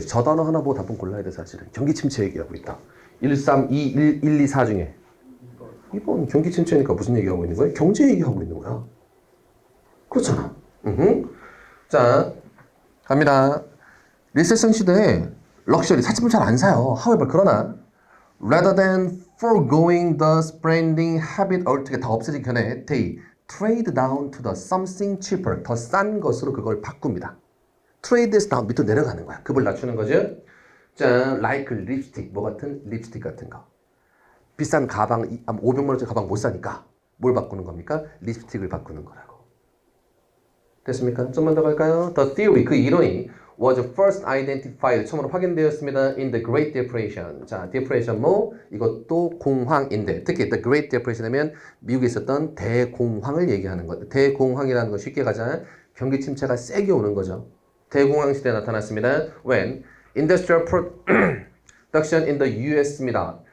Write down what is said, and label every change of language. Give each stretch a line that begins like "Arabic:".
Korean: 저 단어 하나 보고 답은 골라야 돼 사실은. 경기 침체 얘기하고 있다. 1, 3, 2, 1, 2, 4 중에 이번 경기 침체니까 무슨 얘기하고 있는 거야? 경제 얘기하고 있는 거야. 그렇잖아. 자, 갑니다. 리세션 시대에 럭셔리 사치품 잘 안 사요.
English: However,
Korean: 그러나
English: rather than foregoing the spending habit altogether
Korean: 다 없애지기 전에
English: they trade down to the something cheaper
Korean: 더 싼 것으로 그걸 바꿉니다. trade에서 down 밑으로 내려가는 거야. 급을 낮추는 거죠. 자, like 립스틱 뭐 같은 립스틱 같은 거. 비싼 가방 500만 원짜리 가방 못 사니까 뭘 바꾸는 겁니까? 립스틱을 바꾸는 거라고. 됐습니까? 좀만 더 갈까요?
English: The theory,
Korean: 그 이론이
English: was first identified,
Korean: 처음으로 확인되었습니다.
English: in the Great Depression.
Korean: 자, depression 뭐? 이것도 공황인데 특히 the Great Depression 하면 미국에 있었던 대공황을 얘기하는 것. 대공황이라는 거 쉽게 가자. 경기 침체가 세게 오는 거죠. 대공황 시대에 나타났습니다.
English: When industrial production in the US입니다.